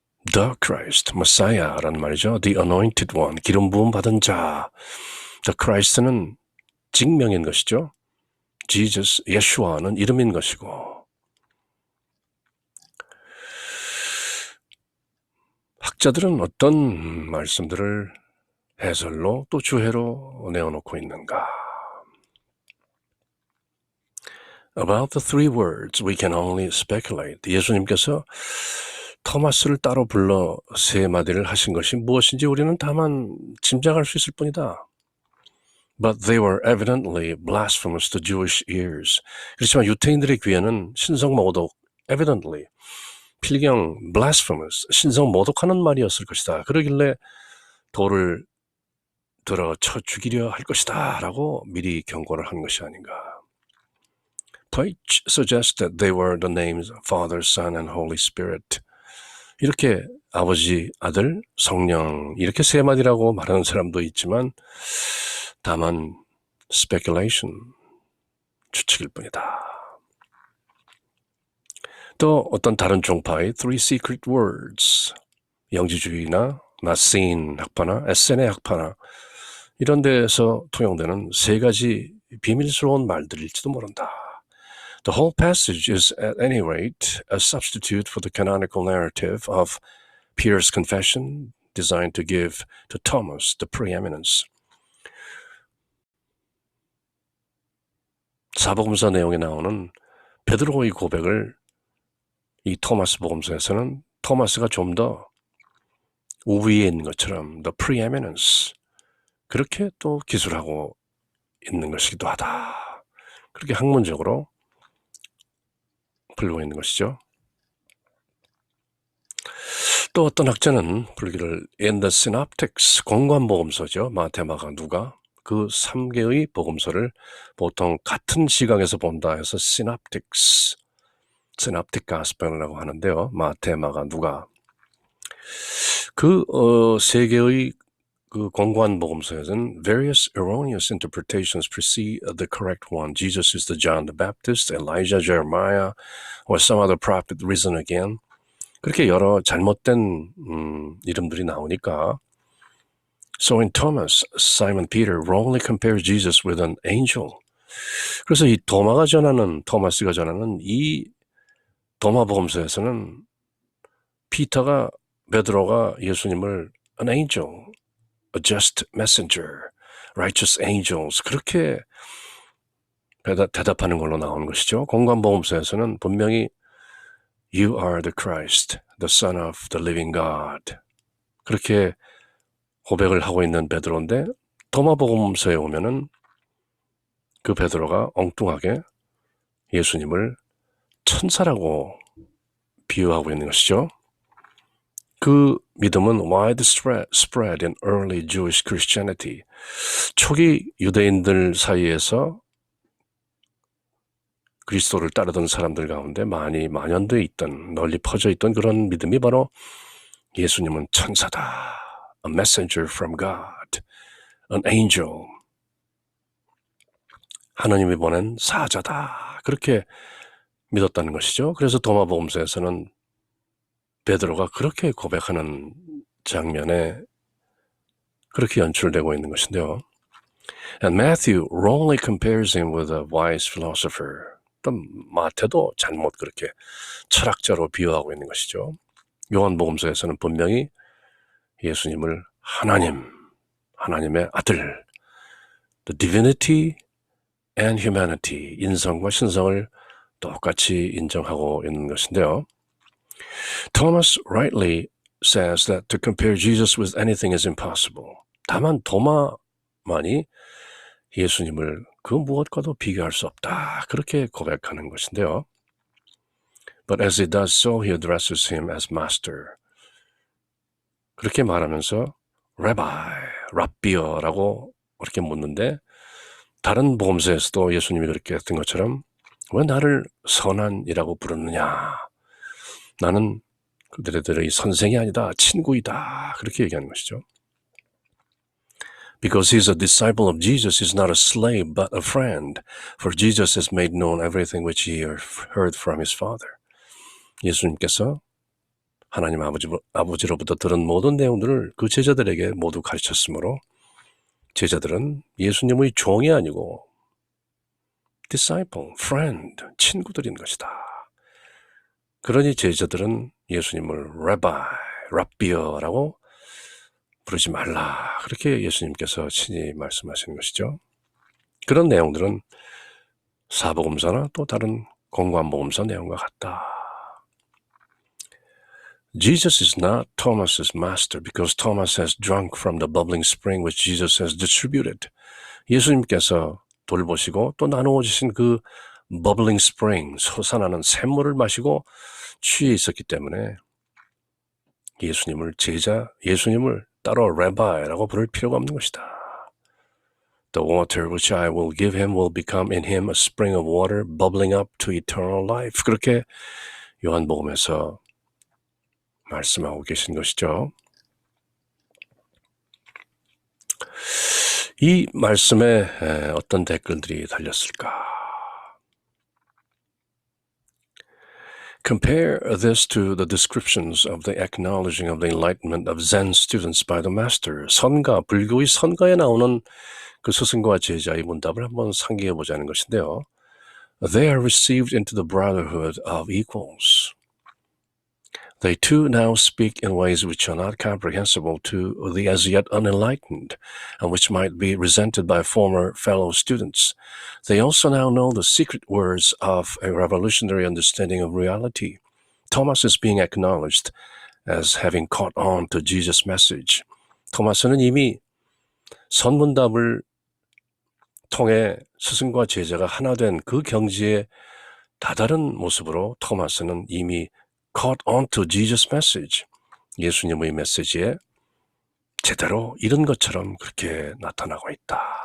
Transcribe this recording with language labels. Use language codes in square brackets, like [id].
[ko] The Christ, Messiah라는 말이죠. [en] The anointed one, [ko] 기름 부음 받은 자. The Christ는 직명인 것이죠. Jesus, 예수와는 이름인 것이고. 학자들은 어떤 말씀들을 해설로 또 주해로 내어놓고 있는가? [en] About the three words, we can only speculate. [ko] 예수님께서 토마스를 따로 불러 세 마디를 하신 것이 무엇인지 우리는 다만 짐작할 수 있을 뿐이다. [en] But they were evidently blasphemous to Jewish ears. [ko] 그렇지만 유태인들의 귀에는 신성모독, evidently, 필경 blasphemous, 신성모독하는 말이었을 것이다. 그러길래 돌을 들어 쳐 죽이려 할 것이다 라고 미리 경고를 한 것이 아닌가. [en] Plato suggests that they were the names Father, Son, and Holy Spirit. [ko] 이렇게 아버지, 아들, 성령 이렇게 세 마디라고 말하는 사람도 있지만 다만 speculation, 추측일 뿐이다. 또 어떤 다른 종파의 [en] three secret words, [ko] 영지주의나 나세인 학파나 에세네 학파나 이런 데에서 통용되는 세 가지 비밀스러운 말들일지도 모른다. [en] The whole passage is at any rate a substitute for the canonical narrative of Peter's confession designed to give to Thomas the preeminence. [ko] 사복음서 내용에 나오는 베드로의 고백을 이 토마스 복음서에서는 토마스가 좀 더 우위에 있는 것처럼 the preeminence 그렇게 또 기술하고 있는 것이기도 하다. 그렇게 학문적으로 풀고 있는 것이죠. 또 어떤 학자는 불기를 [en] in the synoptics, [ko] 공관복음서죠. 마태, 마가, 누가 그 3개의 복음서를 보통 같은 시각에서 본다 해서 synoptics, synoptic gospel이라고 하는데요. 마태, 마가, 누가 그 세 개의 그 공관 복음서에서는 [en] various erroneous interpretations precede the correct one. Jesus is the John the Baptist, Elijah, Jeremiah, or some other prophet risen again. [ko] 그렇게 여러 잘못된 이름들이 나오니까 [en] So in Thomas, Simon Peter wrongly compares Jesus with an angel. [ko] 그래서 이 토마스가 전하는 이 도마복음서에서는 베드로가 예수님을 [en] an angel, a just messenger, righteous angels [ko] 그렇게 대답하는 걸로 나오는 것이죠. 공관복음서에서는 분명히 [en] You are the Christ, the Son of the living God. [ko] 그렇게 고백을 하고 있는 베드로인데 도마복음서에 오면은 그 베드로가 엉뚱하게 예수님을 천사라고 비유하고 있는 것이죠. 그 믿음은 [en] widespread in early Jewish Christianity. [ko] 초기 유대인들 사이에서 그리스도를 따르던 사람들 가운데 많이 만연되어 있던, 널리 퍼져 있던 그런 믿음이 바로 예수님은 천사다. [en] A messenger from God. An angel. [ko] 하나님이 보낸 사자다. 그렇게 믿었다는 것이죠. 그래서 도마복음서에서는 베드로가 그렇게 고백하는 장면에 그렇게 연출되고 있는 것인데요. [en] And Matthew wrongly compares him with a wise philosopher. [ko] 또 마태도 잘못 그렇게 철학자로 비유하고 있는 것이죠. 요한복음서에서는 분명히 예수님을 하나님의 아들, [en] the divinity and humanity, [ko] 인성과 신성을 똑같이 인정하고 있는 것인데요. [en] Thomas rightly says that to compare Jesus with anything is impossible. [ko] 다만 도마만이 예수님을 그 무엇과도 비교할 수 없다. 그렇게 고백하는 것인데요. But as he does so, he addresses him as master. 그렇게 말하면서 Rabbi, 랍비어라고 그렇게 묻는데 다른 복음서에서도 예수님이 그렇게 했던 것처럼 왜 나를 선한이라고 부르느냐? 나는 그들의 선생이 아니다. 친구이다. 그렇게 얘기하는 것이죠. [en] Because he's a disciple of Jesus, he's not a slave but a friend. For Jesus has made known everything which he heard from his Father. [ko] 예수님께서 하나님 아버지로부터 들은 모든 내용들을 그 제자들에게 모두 가르쳤으므로 제자들은 예수님의 종이 아니고 disciple, friend, 친구들인 것이다. 그러니 제자들은 예수님을 rabbi, 랍비어라고 부르지 말라. 그렇게 예수님께서 친히 말씀하시는 것이죠. 그런 내용들은 사복음서나 또 다른 공관복음서 내용과 같다. [en] Jesus is not Thomas's master because Thomas has drunk from the bubbling spring which Jesus has distributed. [ko] 예수님께서 돌보시고 또 나누어 주신 그 bubbling spring, 솟아나는 샘물을 마시고 취해 있었기 때문에 예수님을 따로 rabbi라고 부를 필요가 없는 것이다. [en] The water which I will give him will become in him a spring of water bubbling up to eternal life. [ko] 그렇게 요한복음에서 말씀하고 계신 것이죠. 이 말씀에 어떤 댓글들이 달렸을까? [en] Compare this to the descriptions of the acknowledging of the enlightenment of Zen students by the master. [ko] 선가, 불교의 선가에 나오는 그 스승과 제자의 문답을 한번 상기해 보자는 것인데요. [en] They are received into the brotherhood of equals. They too now speak in ways which are not comprehensible to the as yet unenlightened, and which might be resented by former fellow students. They also now know the secret words of a revolutionary understanding of reality. Thomas is being acknowledged as having caught on to Jesus' message. [ko] 토마스는 이미 선문답을 통해 스승과 제자가 하나 된 그 경지에 다다른 모습으로 토마스는 이미 [en] caught on to Jesus' message. [ko] 예수님의 메시지에 제대로 이른 것처럼 그렇게 나타나고 있다.